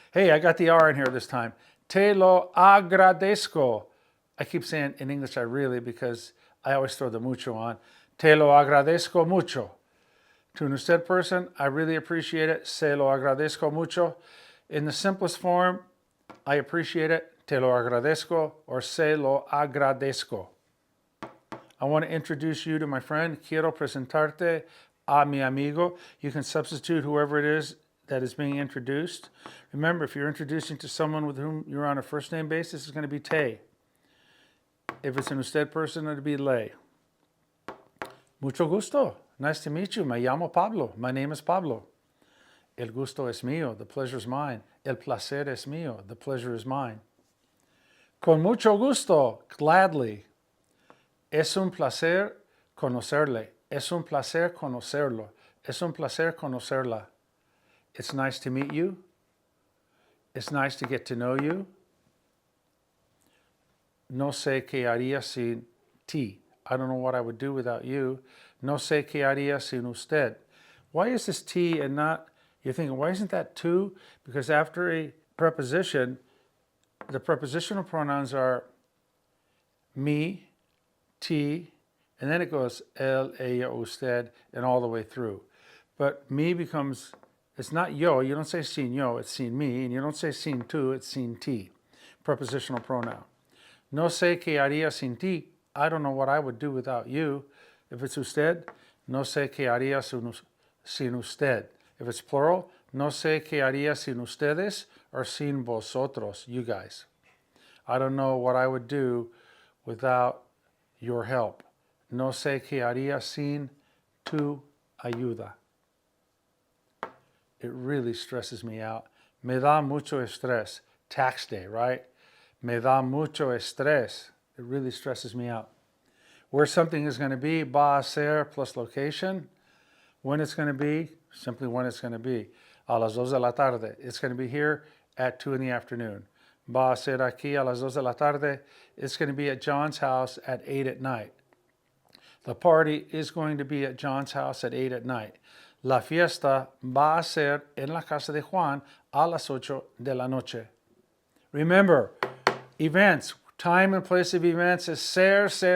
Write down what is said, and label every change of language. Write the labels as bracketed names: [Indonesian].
[English] Hey, I got the R in here this time. [Spanish] Te lo agradezco. [English] I keep saying in English, I really, because I always throw the mucho on. [Spanish] Te lo agradezco mucho. [English] To an usted person, I really appreciate it. [Spanish] Se lo agradezco mucho. [English] In the simplest form, I appreciate it. [Spanish] Te lo agradezco or se lo agradezco. [English] I want to introduce you to my friend. [Spanish] Quiero presentarte a mi amigo. [English] You can substitute whoever it is that is being introduced. Remember, if you're introducing to someone with whom you're on a first name basis, it's going to be te. If it's an usted person, it'll be le. [Spanish] Mucho gusto. [English] Nice to meet you. [Spanish] Me llamo Pablo. [English] My name is Pablo. [Spanish] El gusto es mío. [English] The pleasure is mine. [Spanish] El placer es mío. [English] The pleasure is mine. [Spanish] Con mucho gusto. [English] Gladly. [Spanish] Es un placer conocerle. Es un placer conocerlo. Es un placer conocerla. [English] It's nice to meet you. It's nice to get to know you. [Spanish] No sé qué haría sin ti. [English] I don't know what I would do without you. [Spanish] No sé qué haría sin usted. [English] Why is this ti and not, you're thinking, why isn't that tu? Because after a preposition, the prepositional pronouns are me, ti, and then it goes él, ella, usted, and all the way through. But me becomes, it's not yo. You don't say sin yo, it's sin me. And you don't say sin tu, it's sin ti. Prepositional pronoun. [Spanish] No sé qué haría sin ti. [English] I don't know what I would do without you. If it's usted, [Spanish] no sé qué haría sin usted. [English] If it's plural, [Spanish] no sé qué haría sin ustedes [English] or [Spanish] sin vosotros, [English] you guys. I don't know what I would do without your help. [Spanish] No sé qué haría sin tu ayuda. [English] It really stresses me out. [Spanish] Me da mucho estrés. [English] Tax day, right? [Spanish] Me da mucho estrés. [English] It really stresses me out. Where something is going to be, va a ser plus location. When it's going to be, simply when it's going to be. [Spanish] A las 2 de la tarde. [English] It's going to be here at 2 in the afternoon. [Spanish] Va a ser aquí a las 2 de la tarde. [English] It's going to be at John's house at 8 at night. The party is going to be at John's house at 8 at night. [Spanish] La fiesta va a ser en la casa de Juan a las 8 de la noche. [English] Remember, events, time and place of events is ser.